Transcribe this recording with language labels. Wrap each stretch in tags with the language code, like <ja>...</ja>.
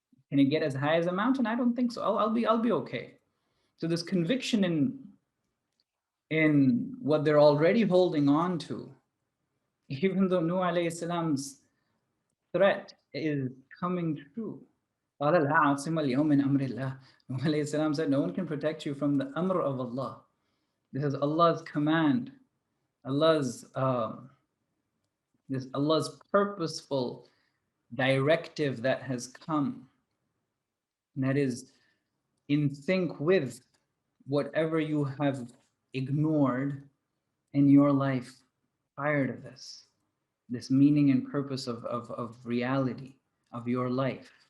<en>Can it get as high as a mountain? I don't think so. I'll be okay. So this conviction in what they're already holding on to, even though Nuh alayhi salam's threat is coming true.</en> <ar>قال لا عاصم اليوم من أمر الله.</ar> <en>Nuh alayhi salam said, no one can protect you from the amr of Allah. This is Allah's command, Allah's Allah's purposeful directive that has come, and that is in sync with whatever you have ignored in your life prior to this meaning and purpose of reality of your life.</en>